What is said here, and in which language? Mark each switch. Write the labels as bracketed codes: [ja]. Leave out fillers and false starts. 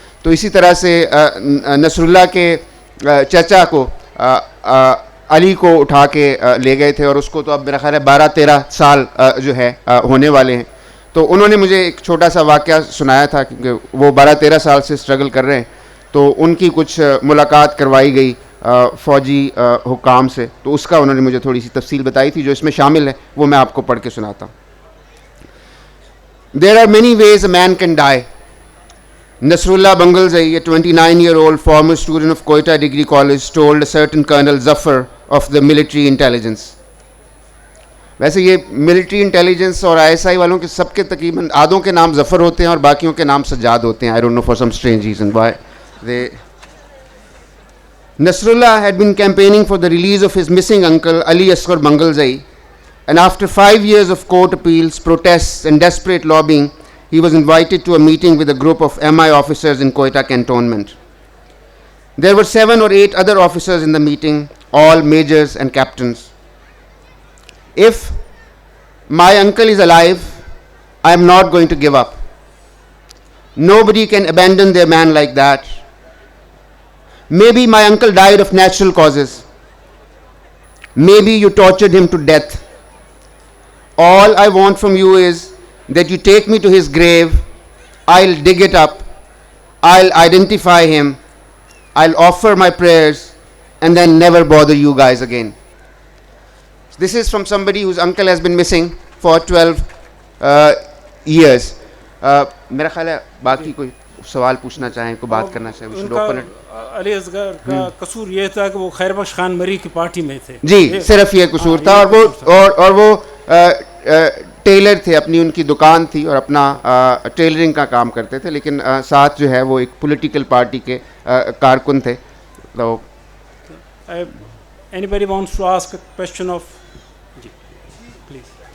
[ur] تو اسی طرح سے نصر اللہ کے چچا کو علی کو اٹھا کے لے گئے تھے, اور اس کو تو اب میرا خیال ہے 12-13 سال جو ہے ہونے والے ہیں. تو انہوں نے مجھے ایک چھوٹا سا واقعہ سنایا تھا, کیونکہ وہ 12-13 سال سے اسٹرگل کر رہے ہیں. تو ان کی کچھ ملاقات کروائی گئی فوجی حکام سے, تو اس کا انہوں نے مجھے تھوڑی سی تفصیل بتائی تھی جو اس میں شامل ہے, وہ میں آپ کو پڑھ کے سناتا ہوں. [en] There are many ways a man can die. Nasrullah Bangalzai, a 29-year-old former student of Quetta Degree College, told a certain Colonel Zafar of the military intelligence. [ur] ویسے یہ ملٹری انٹیلیجنس اور آئی ایس آئی والوں کے سب کے تقریباً آدھوں کے نام ظفر ہوتے ہیں اور باقیوں کے نام سجاد ہوتے ہیں. [en] I don't know for some strange reason why they. Nasrullah had been campaigning for the release of his missing uncle Ali Asghar Bangalzai, and after 5 years of court appeals, protests and desperate lobbying, he was invited to a meeting with a group of MI officers in Quetta cantonment. There were 7 or 8 other officers in the meeting, all majors and captains. If my uncle is alive, I am not going to give up. Nobody can abandon their man like that. Maybe my uncle died of natural causes. Maybe you tortured him to death. All I want from you is that you take me to his grave. I'll dig it up. I'll identify him. I'll offer my prayers and then never bother you guys again. This is from somebody whose uncle has been missing for 12 years. [ur] میرا خیال ہے باقی کوئی سوال پوچھنا چاہیں, کوئی بات کرنا چاہیں. علی اصغر کا قصور یہ تھا کہ وہ خیر بخش خان مری کی پارٹی میں تھے. جی, صرف یہ قصور تھا. اور وہ ٹیلر تھے, اپنی ان کی دکان تھی اور اپنا ٹیلرنگ کا کام کرتے تھے, لیکن ساتھ جو ہے وہ ایک پولیٹیکل پارٹی کے کارکن تھے. تو [en] anybody wants to ask a question of جی please.